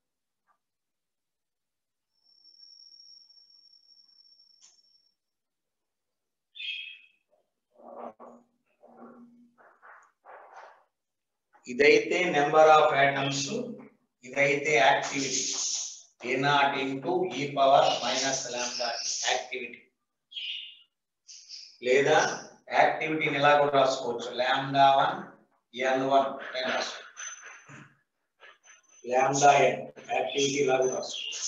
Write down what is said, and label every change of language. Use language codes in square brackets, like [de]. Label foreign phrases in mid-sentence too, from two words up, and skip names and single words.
[te] ఇదైతే [en] number of atoms, [te] ఇదైతే యాక్టివిటీ. [en] a0 into e power minus lambda యాక్టివిటీ. [te] లేదా యాక్టివిటీని ఎలా కూడా రాసుకోవచ్చు, λ1 n1 λn యాక్టివిటీ ఇలా కూడా రాసుకోవచ్చు.